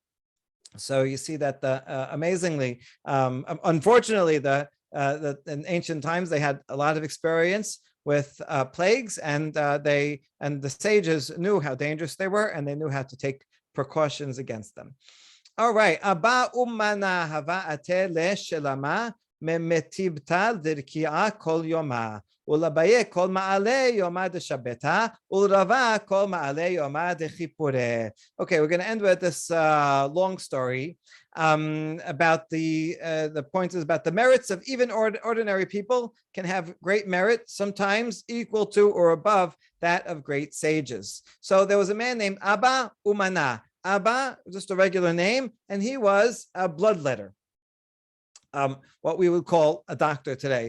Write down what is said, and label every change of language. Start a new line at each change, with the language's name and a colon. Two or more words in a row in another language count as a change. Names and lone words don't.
English: So you see that amazingly, unfortunately, in ancient times they had a lot of experience with plagues, and the sages knew how dangerous they were, and they knew how to take precautions against them. All right.
Aramaic: memetibta dirkia kol yoma. Ulabaye kol ma'ale yoma de shabeta. Ulrava kol ma'ale yoma de chipure.
English: Okay, we're going to end with this long story about the point is about the merits of even ordinary people can have great merit, sometimes equal to or above that of great sages. So there was a man named Abba Umana. Abba, just a regular name, and he was a bloodletter, what we would call a doctor today.